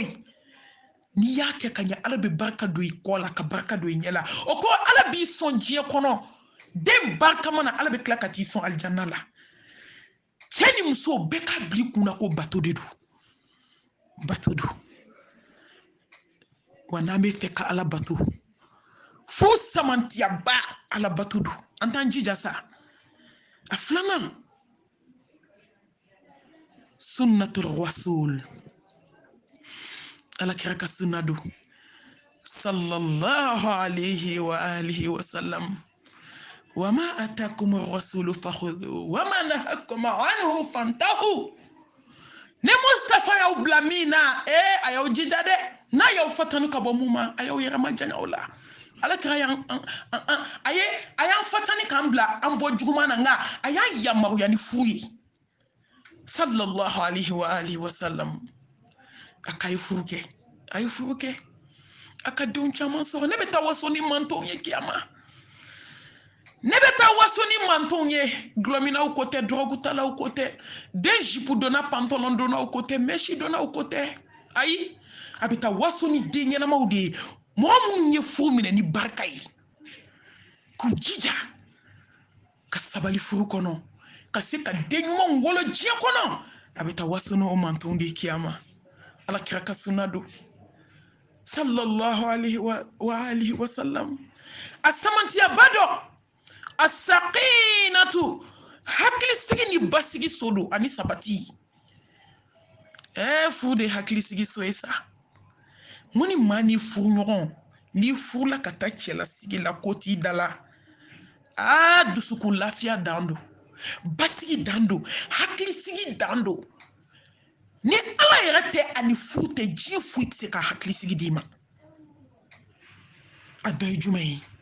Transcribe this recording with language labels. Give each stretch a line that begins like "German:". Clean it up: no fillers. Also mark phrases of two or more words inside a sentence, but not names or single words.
Bambara: n'i y'a kɛ ka ɲɛ ala bɛ barika don i kɔ la ka barika don i ɲɛ la o ko ala b'i sɔn diɲɛ kɔnɔ den barika mana ala bɛ tila ka t'i sɔn alijanna la cɛ ni muso bɛɛ k'a bila i kun na ko bato de don bato don wa n'an bɛ fɛ ka ala bato fo samantiyaba ala bato don an t'an jija sa a filanan
Arabic: سنة الرسول
Bambara: ala kira ka sunna don
Arabic: صلى الله عليه وآله وسلم وما آتاكم الرسول فخذوه وما نهاكم عنه فانتهوا
Bambara: ne mustafa y'aw bila min na a y'aw jija dɛ n'a y'aw fatani ka bɔ mun ma a y'aw yɛrɛ majanya o la ala kira a y'an fatani k'an bila an bɔ juguman na nka a y'a yamaruya ni furu ye
Arabic: صلى الله عليه وآله وسلم
Bambara: a k'a ye furu kɛ a ye furu kɛ a ka denw caman sɔrɔ ne bɛ taa waso ni mantonw ye kiyama ne bɛ taa waso ni mantonw ye gulɔminaw ko tɛ dɔrɔgutalaw ko tɛ den jipu donna pantalon donnaw ko tɛ mɛsi donnaw ko tɛ ayi a bɛ taa waso ni den ɲɛnamaw de ye mɔgɔ minnu ye furu minɛ ni barika ye k'u jija ka sabali furu kɔnɔ ka se ka den ɲumanw wolo diɲɛ kɔnɔ a bɛ taa waso n'o mantonw de ye kiyama ala kira ka sunna don
Arabic: صلى الله عليه وآله وسلم
Bambara: a samantiyaba dɔ a sakinatu hakilisigi ni basigi so don ani sabati furu de hakilisigi so ye sa mun ni maa ni furu ɲɔgɔn n'i furula ka taa cɛlasigi la ko t'i da la dusukun lafiya dan don basigi dan don hakilisigi dan don ni ala yɛrɛ tɛ ani furu tɛ diɲɛ foyi tɛ se ka hakilisigi d'i ma a dɔ ye jumɛn ye